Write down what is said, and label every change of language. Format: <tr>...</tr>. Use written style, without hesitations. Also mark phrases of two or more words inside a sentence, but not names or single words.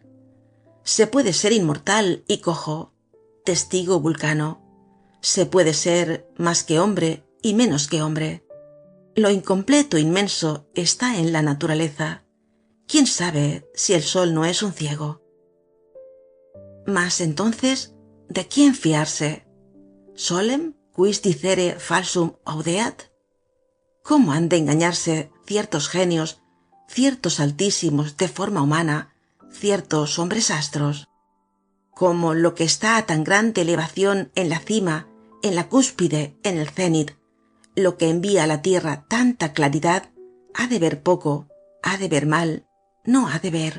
<es>Se puede ser inmortal y cojo, testigo Vulcano. Se puede ser más que hombre y menos que hombre. Lo incompleto inmenso está en la naturaleza. ¿Quién sabe si el sol no es un ciego? Mas entonces, ¿de quién fiarse?</es> <la>¿Solem quis dicere falsum audeat?</la> <es>¿Cómo han de engañarse ciertos genios, ciertos altísimos de forma humana, ciertos hombres astros? ¿Cómo lo que está a tan grande elevación en la cima, en la cúspide, en el cénit, lo que envía a la tierra tanta claridad, ha de ver poco, ha de ver mal, no ha de ver?</es>